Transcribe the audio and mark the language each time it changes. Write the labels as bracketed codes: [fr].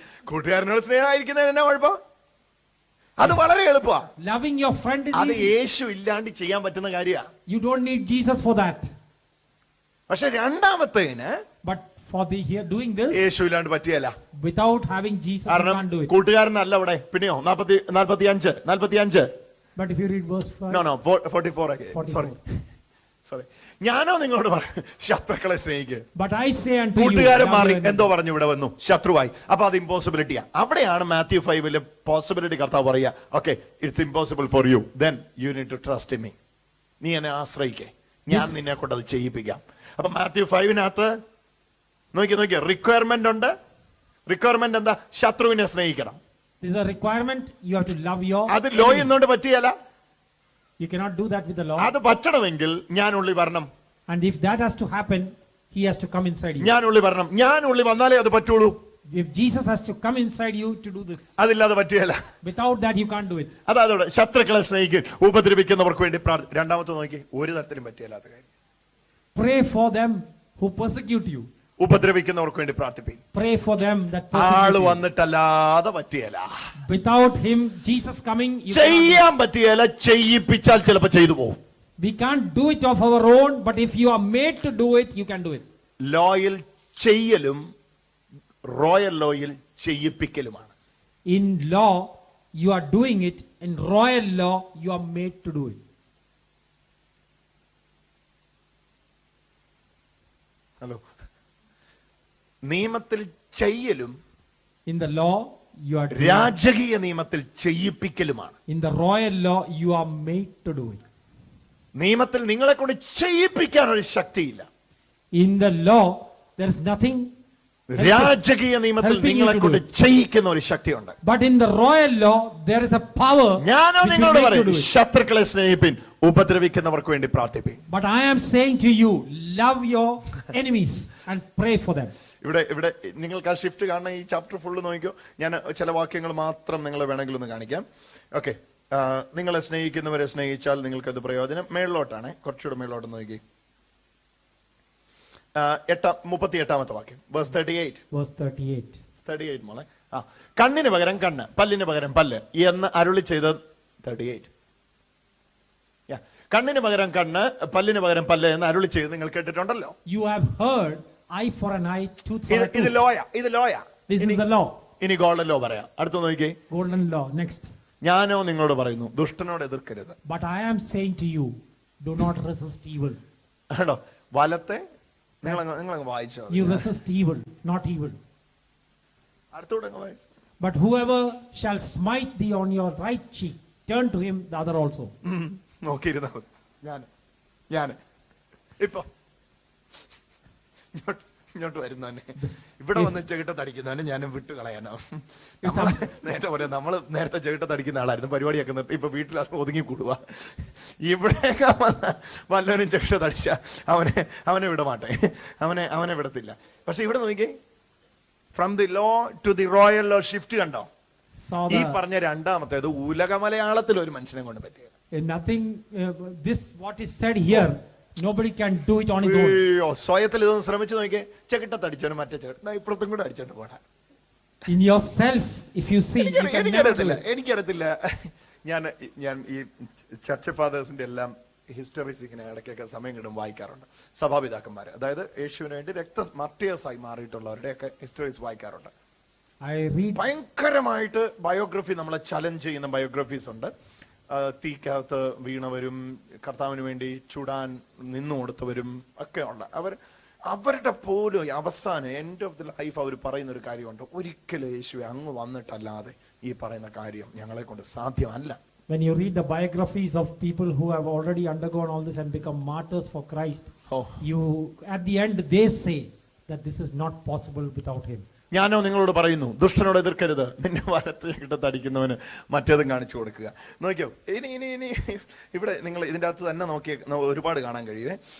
[ml] കൂട്ടുകാരനോട് സ്നേഹമായിരിക്കുന്നതിന് എന്നാ കുഴപ്പം? അത് വളരെ എളുപ്പമാണ്. [en] Loving your friend is [ml] അത് [en] easy. [ml] യേശു ഇല്ലാണ്ട് ചെയ്യാൻ പറ്റുന്ന കാര്യമാണ്. [en] You don't need Jesus for that. [ml] പക്ഷെ രണ്ടാമത്തേന് [en] But for the here doing this, [ml] യേശു ഇല്ലാണ്ട് പറ്റിയല്ല. [en] without having Jesus, you [ml] കാരണം [en] can't do it. [ml] കൂട്ടുകാരനല്ല അവിടെ. പിന്നെയോ 45. [en] But if you read verse 5, No, 44 again. 44. Sorry. [ml] Sorry, ഞാനോ നിങ്ങളോട് പറഞ്ഞു ശത്രുക്കളെ സ്നേഹിക്കുക. [en] But I say unto you, [ml] കൂട്ടുകാരൻ [en] love [ml] മാറി [en] your enemy. [ml] എന്തോ പറഞ്ഞു ഇവിടെ വന്നു, ശത്രുവായി. അപ്പൊ അത് ഇമ്പോസിബിലിറ്റിയാ. അവിടെയാണ് മാത്യു 5 പോസിബിലിറ്റി കർത്താവ് പറയാ, [en] Okay it's impossible for you, then you need to trust in me. [ml] നീ എന്നെ ആശ്രയിക്കേ, ഞാൻ നിന്നെ കൊണ്ട് അത് ചെയ്യിപ്പിക്കാം. അപ്പൊ മാത്യു 5 നോക്കി റിക്വയർമെന്റ് ഉണ്ട്. റിക്വയർമെന്റ് എന്താ? ശത്രുവിനെ സ്നേഹിക്കണം. [en] This is a requirement. You have to love your [ml] അത് ലോ [en] enemy. [ml] എന്നോണ്ട് പറ്റിയല്ല. [en] You cannot do that with the law. [ml] അത് പറ്റണമെങ്കിൽ ഞാൻ ഉള്ളി വരണം. [en] And if that has to happen, he has to come inside you. [ml] ഞാൻ ഉള്ളി വരണം. ഞാൻ ഉള്ളി വന്നാലേ അത് പറ്റുള്ളൂ. [en] If Jesus has to come inside you to do this, [ml] അതില്ലാതെ പറ്റിയല്ല. [en] without that you can't do it. [ml] അതായത് ശത്രുക്കളെ സ്നേഹിക്കും, ഉപദ്രവിക്കുന്നവർക്ക് വേണ്ടി രണ്ടാമത്തെ നോക്കി, ഒരു തരത്തിലും പറ്റിയല്ലാത്ത കാര്യം. [en] Pray for them who persecute you. [ml] ഉപദ്രവിക്കുന്നവർക്ക് വേണ്ടി പ്രാർത്ഥിപ്പിക്കും. [en] Pray for them that [ml] ആള് [en] persecute you. [ml] വന്നിട്ടല്ലാതെ പറ്റിയല്ല. [en] Without him, Jesus coming, you cannot [ml] ചെയ്യാൻ പറ്റിയല്ല, ചെയ്യിപ്പിച്ചാൽ ചിലപ്പോ ചെയ്തു പോകും. [en] we can't do it of our own, but if you are made to do it, you can do it. [ml] ലോയിൽ ചെയ്യലും royal ലോയിൽ ചെയ്യിപ്പിക്കലുമാണ്. [en] In law, you are doing it. In royal law, you are made to do it. [ml] Hello, നിയമത്തിൽ ചെയ്യലും [en] In the law, you are doing it. [ml] രാജകീയ നിയമത്തിൽ ചെയ്യിപ്പിക്കലുമാണ്. [en] In the royal law, you are made to do it. [ml] നിയമത്തിൽ നിങ്ങളെ കൊണ്ട് ചെയ്യിപ്പിക്കാൻ ഒരു ശക്തിയില്ല. [en] In the law, there is nothing. [ml] രാജകീയ നിയമത്തിൽ [en] helping you [ml] നിങ്ങളെ [en] to [ml] കൊണ്ട് [en] do it. [ml] ചെയ്യിക്കുന്ന ഒരു ശക്തിയുണ്ട്. [en] But in the royal law, there is a power [ml] ഞാനോ [en] which will [ml] നിങ്ങളോട് [en] make you [ml] പറയും, [en] do it. [ml] ശത്രുക്കളെ സ്നേഹിപ്പിൻ, ഉപദ്രവിക്കുന്നവർക്ക് വേണ്ടി പ്രാർത്ഥിപ്പിൻ. [en] But I am saying to you, love your enemies and pray for them. [ml] ഇവിടെ നിങ്ങൾക്ക് ആ ഷിഫ്റ്റ് കാണുന്ന ഈ ചാപ്റ്റർ ഫുള്ള് നോക്കിക്കോ. ഞാൻ ചില വാക്യങ്ങൾ മാത്രം നിങ്ങളെ വേണമെങ്കിൽ ഒന്ന് കാണിക്കാം. ഓക്കെ, നിങ്ങളെ സ്നേഹിക്കുന്നവരെ സ്നേഹിച്ചാൽ നിങ്ങൾക്കത് പ്രയോജനം. മേളിലോട്ടാണ്, കുറച്ചുകൂടെ മേളിലോട്ട് നോക്കി. 38 വാക്യം, verse 38. [en] Verse 38. [ml] 38 മോളെ. കണ്ണിന് പകരം കണ്ണ്, പല്ലിന് പകരം പല്ല് എന്ന് അരുളി ചെയ്ത 38. കണ്ണിന് പകരം കണ്ണ്, പല്ലിന് പകരം പല്ല് എന്ന് അരുളി ചെയ്ത് നിങ്ങൾ കേട്ടിട്ടുണ്ടല്ലോ. [en] You have heard eye for an eye, tooth for a [ml] ഇത് [en] tooth. [ml] ലോയാ. [en] This is the law. [ml] ഇനി ഗോൾഡൻ ലോ പറയാം. അടുത്ത് നോക്കിക്കേ. [en] Golden law. Next. [ml] ഞാനോ നിങ്ങളോട് പറയുന്നു, ദുഷ്ടനോട് എതിർക്കരുത്. [en] But I am saying to you, do not resist evil. [ml] ആണോ? വലത്തെ നിങ്ങളങ്ങ് വായിച്ചോ. [en] You resist evil, not evil. [ml] അടുത്തൂടെ അങ്ങ് വായിച്ചു. [en] But whoever shall smite thee on your right cheek, turn to him the other also. [ml] നോക്കിയിരുന്നാ മതി. ഞാൻ ഇപ്പൊ ഇങ്ങോട്ട് വരുന്നതന്നെ, ഇവിടെ വന്ന് ചെകിട്ടത്തടിക്കുന്നവനെ ഞാൻ വിട്ടു കളയാനോ? നേരത്തെ പറയാം, നമ്മള് നേരത്തെ ചെകിട്ടത്തടിക്കുന്ന ആളായിരുന്നു, പരിപാടിയൊക്കെ നിർത്തി ഇപ്പൊ വീട്ടിൽ ഒതുങ്ങി കൂടുക. ഇവിടെയൊക്കെ വല്ലവരും ചെകിട്ടത്തടിച്ച അവനെ വിടമാട്ടെ, അവനെ വിടത്തില്ല. പക്ഷെ ഇവിടെ നോക്കിക്കേ, [en] from the law to the royal law shift [ml] കണ്ടോ? ഈ പറഞ്ഞ രണ്ടാമത്തേത് ഉലക മലയാളത്തിൽ ഒരു മനുഷ്യനെ കൊണ്ട് പറ്റിയത്. [en] Nothing, this what is said here, nobody can do it on his own. [ml] സ്വയത്തിൽ ഇതൊന്ന് ശ്രമിച്ചു നോക്കിയേ. ചെകിട്ടത്തടിച്ചാലും മറ്റേ ചെകിട്ട ഇപ്പുറത്തും കൂടെ അടിച്ചോണ്ട് പോടാ. [en] In yourself, if you see, you can never do it. [ml] എനിക്കറിയത്തില്ല. ഞാൻ ഈ ചർച്ച് ഫാദേഴ്സിന്റെ എല്ലാം ഹിസ്റ്ററീസ് ഇങ്ങനെ ഇടയ്ക്കൊക്കെ സമയം കിട്ടും വായിക്കാറുണ്ട്. സഭാപിതാക്കന്മാര്, അതായത് യേശുവിന് വേണ്ടി മാർട്ടിയേഴ്സായി മാറിയിട്ടുള്ളവരുടെയൊക്കെ ഹിസ്റ്ററീസ് വായിക്കാറുണ്ട്. [en] I read. [ml] ഭയങ്കരമായിട്ട് ബയോഗ്രഫി നമ്മളെ ചലഞ്ച് ചെയ്യുന്ന ബയോഗ്രഫീസ് ഉണ്ട്. തീക്കകത്ത് വീണവരും കർത്താവിന് വേണ്ടി ചുടാൻ നിന്നു കൊടുത്തവരും ഒക്കെ ഉണ്ട്. അവരുടെ പോലും അവസാനം [en] end of the life [ml] അവർ പറയുന്ന ഒരു കാര്യമുണ്ട്, ഒരിക്കലും യേശുവെ അങ്ങ് വന്നിട്ടല്ലാതെ ഈ പറയുന്ന കാര്യം ഞങ്ങളെ കൊണ്ട് സാധ്യമല്ല. [en] When you read the biographies of people who have already undergone all this and become martyrs for Christ, you at the end they say that this is not possible without him. [ml] ഞാനോ നിങ്ങളോട് പറയുന്നു, ദുഷ്ടനോട് എതിർക്കരുത്, നിന്നെ വലത്ത് കിട്ടത്തടിക്കുന്നവന് മറ്റേതും കാണിച്ചു കൊടുക്കുക. നോക്കിയോ, ഇനി ഇവിടെ നിങ്ങൾ ഇതിൻ്റെ അകത്ത് തന്നെ നോക്കിയ ഒരുപാട് കാണാൻ കഴിയുവേ.